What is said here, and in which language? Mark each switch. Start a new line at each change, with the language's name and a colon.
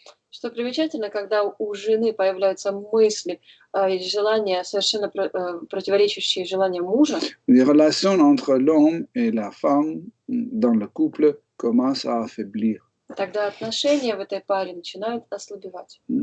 Russian: Что примечательно, когда у жены появляются мысли и желания, совершенно противоречащие желаниям мужа,
French: les relations entre l'homme et la femme dans le couple commencent à affaiblir.
Russian: тогда отношения в этой паре начинают ослабевать.